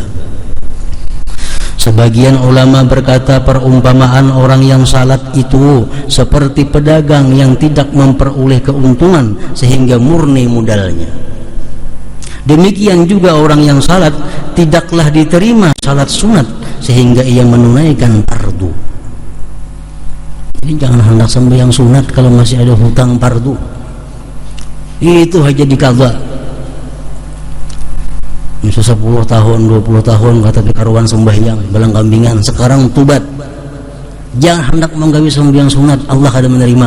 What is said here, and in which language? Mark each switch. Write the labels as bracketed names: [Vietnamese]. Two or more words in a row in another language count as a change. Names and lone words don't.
[Indonesian] Sebagian ulama berkata, perumpamaan orang yang salat itu seperti pedagang yang tidak memperoleh keuntungan sehingga murni modalnya. Demikian juga orang yang salat tidaklah diterima salat sunat sehingga ia menunaikan fardu. Jadi jangan hendak sembahyang sunat kalau masih ada hutang fardu. Itu aja dikagak. [Banjar] Misal 10 tahun, 20 tahun kata karuan sembahyang, belang kambingan, sekarang tubat. Jangan hendak menggawi sembahyang sunat, Allah kada menerima.